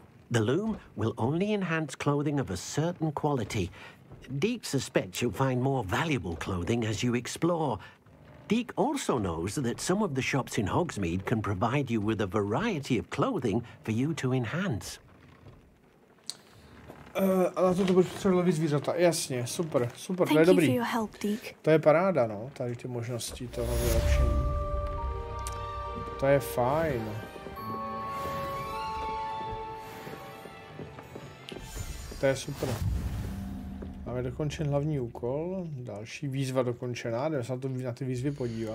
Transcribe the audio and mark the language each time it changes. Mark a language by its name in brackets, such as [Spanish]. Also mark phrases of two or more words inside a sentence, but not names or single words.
[English] The loom will only enhance clothing of a certain quality. Deke suspects you'll find more valuable clothing as you explore. Deke also knows that some of the shops in Hogsmeade can provide you with a variety of clothing for you to enhance. [Czech] A na to budeš potřebovat víc zvířata. Jasně, super, super, to je [English] Thank you [Czech] dobrý. [English] for your help, Deke. [Czech] To je paráda, no, tady ty možnosti toho vylepšení. To je fajn. To je super. Máme dokončen hlavní úkol, další výzva dokončená, jdeme se na ty výzvy podívat.